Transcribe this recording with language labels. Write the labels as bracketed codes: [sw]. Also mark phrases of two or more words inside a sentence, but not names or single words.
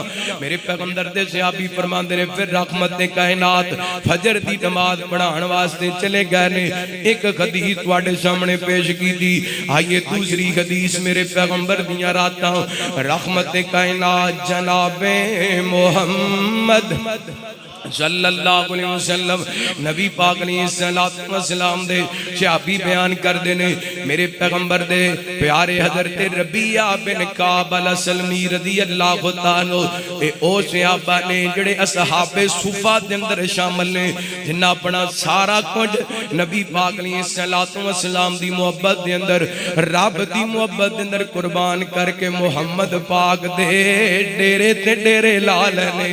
[pa] میرے پیغمبر دے صحابی فرماندے نے پھر رحمت کائنات فجر دی نماز پڑھانے واسطے چلے گئے نے. ایک حدیث تہاڈے سامنے پیش کی تھی۔ آئیے دوسری حدیث میرے پیغمبر دیاں راتاں رحمت کائنات جنابِ محمد [ar] صلی اللہ علیہ وسلم [pa] نبی پاک [ar] علیہ الصلاۃ والسلام [pa] دے صحابی بیان کردے نے میرے پیغمبر دے پیارے حضرت ربیعہ بن کعب الاسلمی [ar] رضی اللہ تعالیٰ [pa] اے او صحابہ نے جیہڑے اصحابِ صفہ دے اندر شامل نے جنہاں اپنا سارا کجھ نبی پاک [ar] علیہ الصلاۃ والسلام [pa] دی محبت دے اندر رب دی محبت دے اندر قربان کر کے محمد پاک دے ڈیرے تے ڈیرے لا لینے.